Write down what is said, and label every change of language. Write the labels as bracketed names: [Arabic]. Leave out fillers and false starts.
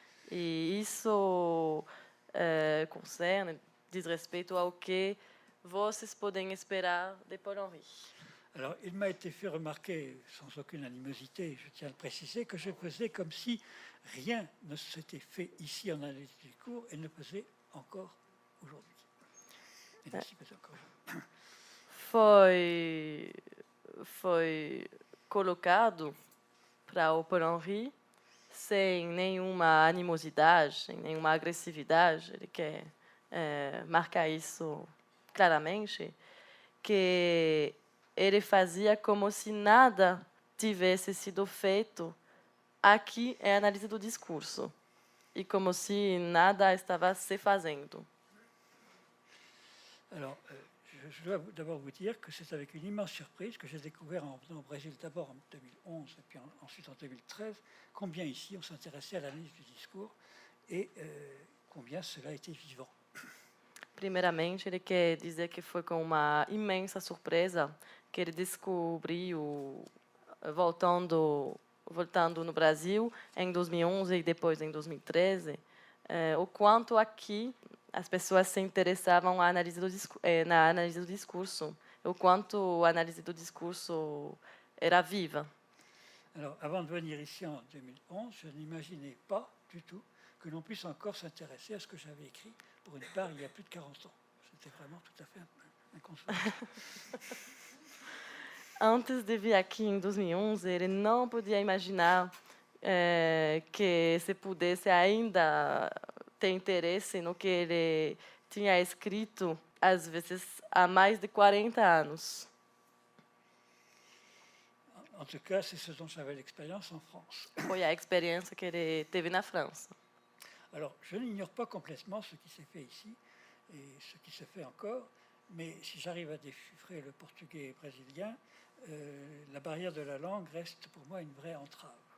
[Portuguese] E isso concerne, diz respeito ao que vocês podem esperar de Paul-Henri. [French] Alors, il m'a été fait remarquer, sans aucune animosité, je tiens à le préciser, que je faisais comme si rien ne s'était fait ici en analyse du discours et ne faisait encore aujourd'hui. Et ne s'y faisait encore aujourd'hui. [Portuguese] Foi colocado para o Paul-Henri sem nenhuma animosidade, sem nenhuma agressividade. Ele quer marcar isso claramente, que ele fazia como se nada tivesse sido feito aqui é a análise do discurso e como se nada estava se fazendo. [French] Alors, je dois d'abord vous dire que c'est avec une immense surprise que j'ai découvert en venant au Brésil d'abord en 2011 et puis ensuite en 2013 combien ici on s'intéressait à l'analyse du discours et combien cela était vivant. [Portuguese] Primeiramente, ele quer dizer que foi com uma imensa surpresa que ele descobriu, voltando no Brasil em 2011 e depois em 2013, o quanto aqui as pessoas se interessavam na análise do discurso, o quanto a análise do discurso era viva. [French] Alors, avant de venir ici en 2011, je n'imaginais pas du tout que l'on puisse encore s'intéresser à ce que j'avais écrit, pour une part, il y a plus de 40 ans. C'était vraiment tout à fait inconcevable. [Portuguese] Antes de vir aqui em 2011, ele não podia imaginar que se pudesse ainda ter interesse no que ele tinha escrito, às vezes há mais de 40 anos. [French] En tout cas, c'est ce dont j'avais l'expérience en France. [Portuguese] Foi a experiência que ele teve na França. [French] Alors, je n'ignore pas complètement ce qui s'est fait ici et ce qui se fait encore, mais si j'arrive à déchiffrer le portugais brésilien, la barrière de la langue reste pour moi une vraie entrave.